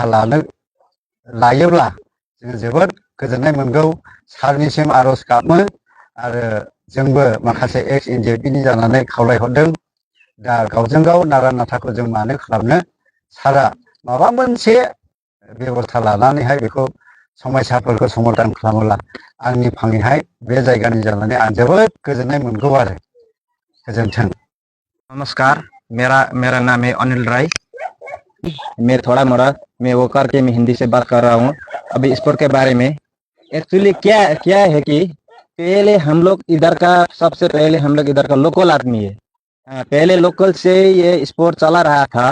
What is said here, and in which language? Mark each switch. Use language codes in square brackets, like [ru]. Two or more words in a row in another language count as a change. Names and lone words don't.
[brx] लायोब्ला जों जोबोद गोजोननाय मोनगौ सारनिसिम आर'ज गाबो आरो जोंबो माखासे XNJP नि जानानै खावलायहरदों दा गावजों गाव नारा नाथाखौ जों मानो खालामनो सारा माबा मोनसे बेबस्था लानानैहाय बेखौ समस्याफोरखौ समाधान खालामोब्ला आंनि फाङैहाय बे जायगानि जानानै आं जोबोद गोजोननाय मोनगौ आरो गोजोन्थों। [hi] नमस्कार, मेरा नाम है अनिल राय। मैं थोड़ा मोड़ा मैं वो करके मैं हिंदी से बात कर रहा हूँ अभी स्पोर्ट के बारे में। एक्चुअली क्या क्या है कि पहले हम लोग इधर का सबसे पहले हम लोग इधर का लोकल आदमी है। पहले लोकल से ये स्पोर्ट चला रहा था।